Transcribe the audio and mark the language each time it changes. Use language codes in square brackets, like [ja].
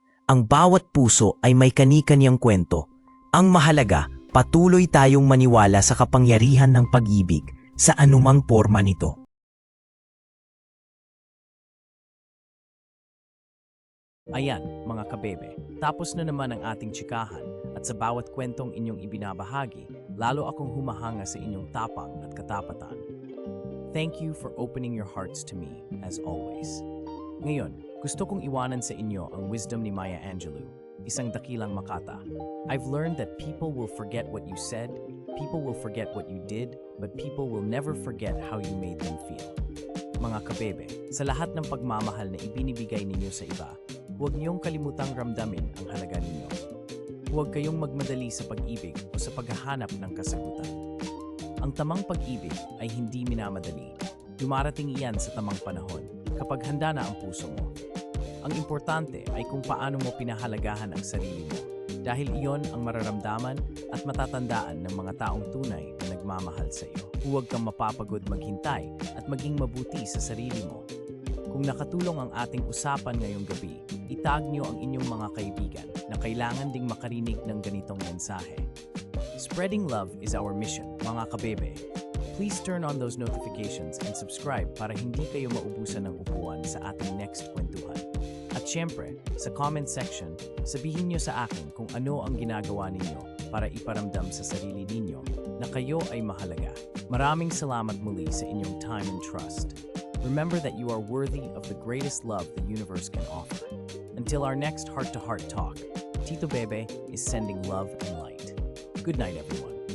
[tl] Ang bawat puso ay may kani-kaniyang kwento. Ang mahalaga, patuloy tayong maniwala sa kapangyarihan ng pag-ibig sa anumang forma nito. Ayan, mga kabebe, tapos na naman ang ating tsikahan at sa bawat kwentong inyong ibinabahagi, lalo akong humahanga sa inyong tapang at katapatan. [en] Thank you for opening your hearts to me, as always. [tl] Ngayon, gusto kong iwanan sa inyo ang wisdom ni Maya Angelou, isang dakilang makata. [en] I've learned that people will forget what you said, people will forget what you did, but people will never forget how you made them feel. [tl] Mga kabebe, sa lahat ng pagmamahal na ibinibigay ninyo sa iba, huwag niyong kalimutang ramdamin ang halaga ninyo. Huwag kayong magmadali sa pag-ibig o sa paghahanap ng kasagutan. Ang tamang pag-ibig ay hindi minamadali. Dumarating iyan sa tamang panahon kapag handa na ang puso mo. Ang importante ay kung paano mo pinahalagahan ang sarili mo dahil iyon ang mararamdaman at matatandaan ng mga taong tunay na nagmamahal sa iyo. Huwag kang mapapagod maghintay at maging mabuti sa sarili mo. Kung nakatulong ang ating usapan ngayong gabi, itag niyo ang inyong mga kaibigan na kailangan ding makarinig ng ganitong mensahe. [en] Spreading love is our mission, [tl] mga kabebe. [en] Please turn on those notifications and subscribe [tl] para hindi kayo maubusan ng upuan sa ating next kwentuhan. At syempre, sa comment section, sabihin nyo sa akin kung ano ang ginagawa ninyo para iparamdam sa sarili ninyo na kayo ay mahalaga. Maraming salamat muli sa inyong [en] time and trust. Remember that you are worthy of the greatest love the universe can offer. Until our next heart-to-heart talk, Tito Bebe is sending love and light. Good night, everyone.